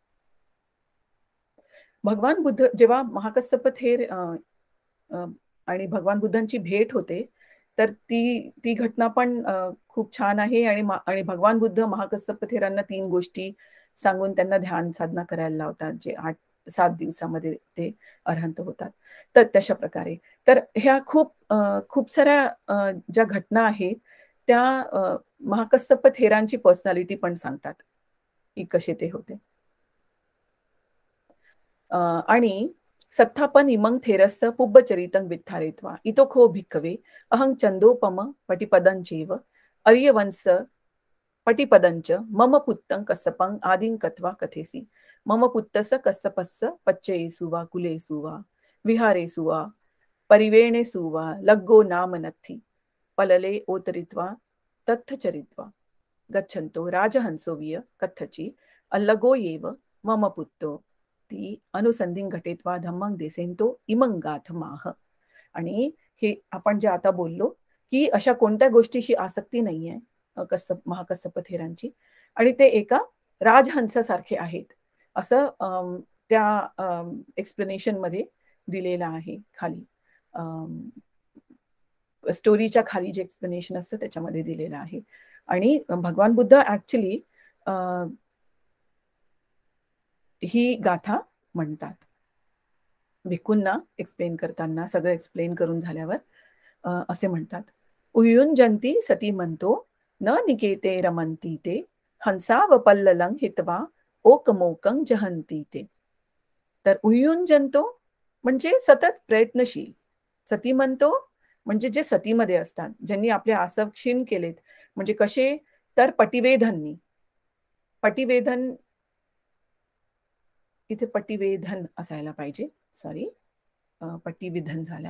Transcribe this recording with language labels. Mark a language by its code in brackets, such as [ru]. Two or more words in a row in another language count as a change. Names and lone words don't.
[mr] भगवान बुद्ध जेव्हा महाकස්සप थेर आणि भगवान बुद्धांची भेट होते, तर ती घटना पण खूप छान आहे आणि भगवान बुद्ध महाकස්සप थेरांना 3 गोष्टी सांगून त्यांना ध्यान साधना करायला लावतात, जे 8-7 दिवसामध्ये ते अरहंत होतात. तर तशा प्रकारे. तर ह्या खूप साऱ्या ज्या घटना आहेत, त्या महाकස්සप थेरांची पर्सनॅलिटी पण सांगतात, की कसे ते होते. [pi] आणि सत्थापन इमं थेरस्य पुब्बचरितं वित्थारयित्वा इतो खो भिक्खवे अहं चंदोपम पटिपदञ्चैव अर्यवंश पटिपदञ्च मम पुत्तं कස්සपं आदिं कत्वा कथेसि. मम पुत्तस्य कස්සपस्य पच्चयेषु वा कुलेषु वा विहारेषु वा परिवेणेषु वा लग्गो नाम नत्थि पलले ओतरित्वा तत्थचरित्वा गच्छन्तो राजहंसो विय कथचि अल्लगो एव मम पुत्तो ती अनुसंधिं घटेत्वा धम्मं देसेंतो इमं गाथमाह. [mr] आणि हे आपण जे आता बोललो की अशा कोणत्या गोष्टीशी आसक्ती नाहीये महाकස්සप थेरांची आणि ते एका राजहंसासारखे आहेत असं त्या एक्सप्लेनेशन मध्ये दिलेलं आहे खाली. स्टोरीच्या खाली जे एक्सप्लेनेशन असतं त्याच्यामध्ये दिलेलं आहे. आणि भगवान बुद्ध ऍक्च्युली ही गाथा म्हणतात. भिक्खूंना एक्सप्लेन करताना सगळं एक्सप्लेन करून झाल्यावर असे म्हणतात, [pi] उयुंजंती सती म्हणतो न निकेते रमंती ते हंसाव पल्ललं हित्वा ओकमोकं जहंती ते. [mr] तर उयुंजंतो म्हणजे सतत प्रयत्नशील. सती म्हणतो म्हणजे जे सतीमध्ये असतात, ज्यांनी आपले आसव क्षीण केलेत. म्हणजे कसे, तर पटिवेधननी. पटिवेधन इथे पटिवेधन असायला पाहिजे, सॉरी, पटिविधन झालाय.